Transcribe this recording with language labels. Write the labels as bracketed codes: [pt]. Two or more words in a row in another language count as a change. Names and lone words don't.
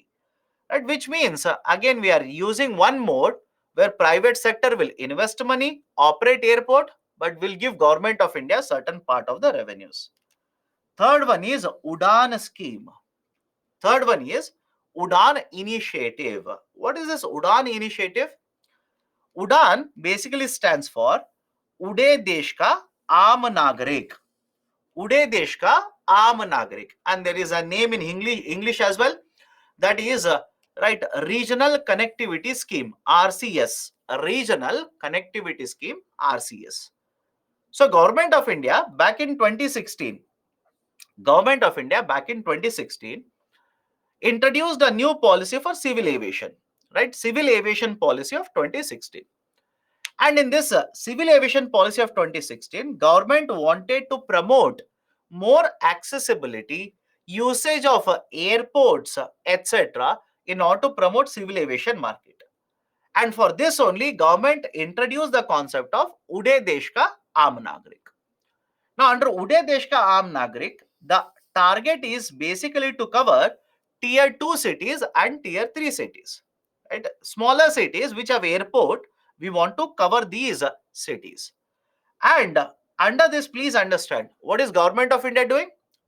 [en] Right, which means again we are using one mode where private sector will invest money, operate airport, but will give government of India certain part of the revenues. Third one is Udan scheme. Third one is Udan initiative. What is this Udan initiative? Udan basically stands for Ude Desh Ka Aam Nagarik. Ude Desh Ka Aam Nagarik. And there is a name in English as well. That is right, Regional Connectivity Scheme, RCS. Regional Connectivity Scheme, RCS. So Government of India back in 2016, Government of India back in 2016 introduced a new policy for civil aviation, right? Civil aviation policy of 2016. And in this civil aviation policy of 2016, government wanted to promote more accessibility, usage of airports, etc., in order to promote civil aviation market. And for this only, government introduced the concept of Ude Desh Ka Aam Nagarik. Now, under Ude Desh Ka Aam Nagarik, the target is basically to cover tier 2 cities and tier 3 cities. Right? Smaller cities which have airport, we want to cover these cities. And under this, please understand, what is Government of India doing?